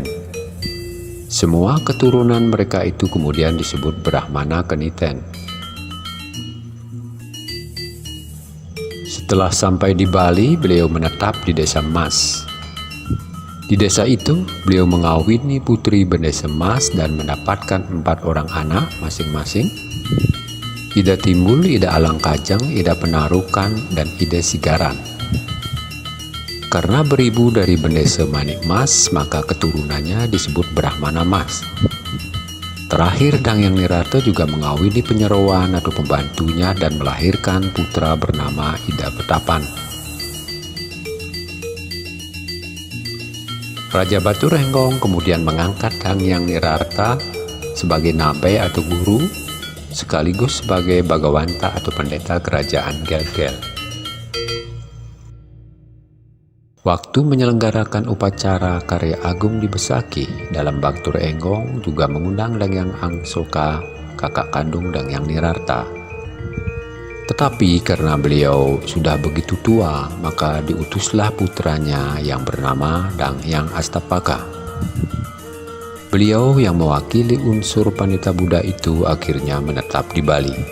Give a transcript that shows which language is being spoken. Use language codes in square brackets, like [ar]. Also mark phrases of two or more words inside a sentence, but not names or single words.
[id] Semua keturunan mereka itu kemudian disebut Brahmana Keniten. Setelah sampai di Bali, beliau menetap di Desa Mas. Di desa itu, beliau mengawini putri berdesa Mas dan mendapatkan 4 orang anak masing-masing. Ida Timbul, Ida Alangkajang, Ida Penarukan, dan Ida Sigaran. Karena beribu dari bendesa Manik Mas, maka keturunannya disebut Brahmana Mas. Terakhir, Dangyang Nirarta juga mengawini penyerawan atau pembantunya dan melahirkan putra bernama Ida Petapan. Raja Batur Enggong kemudian mengangkat Dangyang Nirarta sebagai nabe atau guru, sekaligus sebagai bagawanta atau pendeta kerajaan Gel-Gel. Waktu menyelenggarakan upacara karya agung di Besaki dalam Batur Enggong juga mengundang Dangyang Angsoka, kakak kandung Dangyang Nirarta. Tetapi karena beliau sudah begitu tua, maka diutuslah putranya yang bernama Dangyang Astapaka. Beliau yang mewakili unsur Pandita Buddha itu akhirnya menetap di Bali.